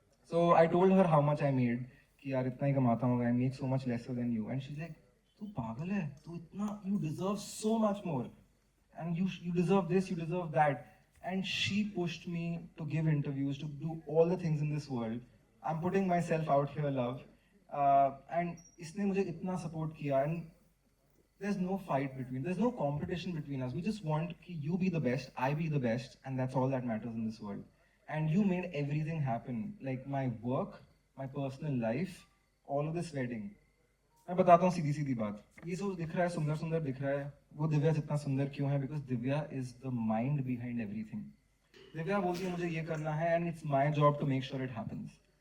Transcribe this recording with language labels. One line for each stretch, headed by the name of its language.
English: So I told her how much I made,
Hindi: कि यार इतना ही कमाता हूँ,
English: I make so much lesser than you. And she's like,
Hindi: तू पागल है, तू इतना,
English: you deserve so much more. And you deserve this, you deserve that. And she pushed me to give interviews, to do all the things in this world. I'm putting myself out here, love.
Hindi: And इसने मुझे इतना support किया.
English: And there's no fight between, there's no competition between us. We just want कि you be the best, I be the best, and that's all that matters in this world. And you made everything happen. Like my work, my personal life, all of this wedding.
Hindi: मैं बताता हूँ सीधी बात. ये सब दिख रहा है, सुंदर दिख रहा है. वो दिव्या जितना सुंदर क्यों है?
English: Because Divya is the mind behind everything.
Hindi: Divya बोलती है मुझे ये करना है,
English: and it's my job to make sure it happens.